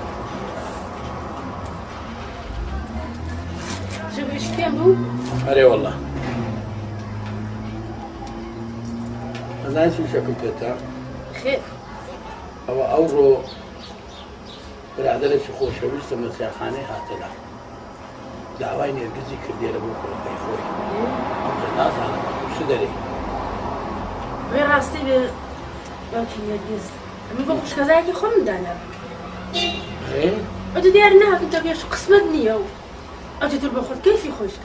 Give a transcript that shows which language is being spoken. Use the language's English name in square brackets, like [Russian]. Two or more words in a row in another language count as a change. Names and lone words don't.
[Arabic] شو بيشتموا؟ أري والله. أنا شو شكلتها؟ خير. [Central Kurdish] ئەوە ئەوڕۆ برادەرێکی خۆشەویستە مەسیحخانەی هاتەلا داوای نێرگزی کردێرە بۆ کوڕەکەی خۆی ئەوجا نازانم چ دەرێ وێ ڕاستی بێ باوکی نێرگز ئەمە بۆ خوشکەزایەکی خۆم دانا ئەوتە دیار ناکەن تە بێش قسمەت نییە و ئەوتە تر بە خۆت کەیفی خۆشکە